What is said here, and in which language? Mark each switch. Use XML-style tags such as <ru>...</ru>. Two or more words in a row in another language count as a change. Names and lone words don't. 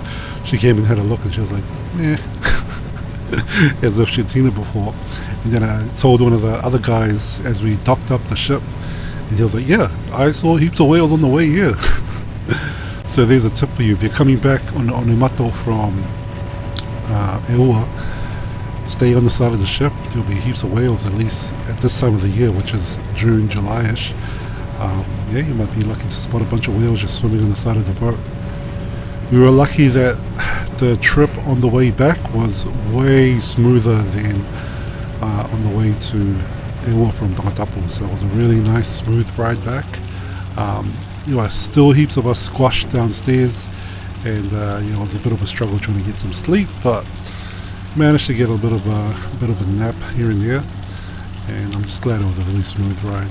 <en>She came and had a look, and she was like, eh, as if she'd seen it before. And then I told one of the other guys as we docked up the ship, and he was like, yeah, I saw heaps of whales on the way here. So there's a tip for you. If you're coming back on the Onemato from ʻEua, stay on the side of the ship. There'll be heaps of whales, at least at this time of the year, which is June, July-ish. Yeah, you might be lucky to spot a bunch of whales just swimming on the side of the boat. We were lucky that the trip on the way back was way smoother than on the way to ʻEua from Tongatapu, so it was a really nice smooth ride back. Still heaps of us squashed downstairs, and it was a bit of a struggle trying to get some sleep, but managed to get a bit of a nap here and there, and I'm just glad it was a really smooth ride.</en>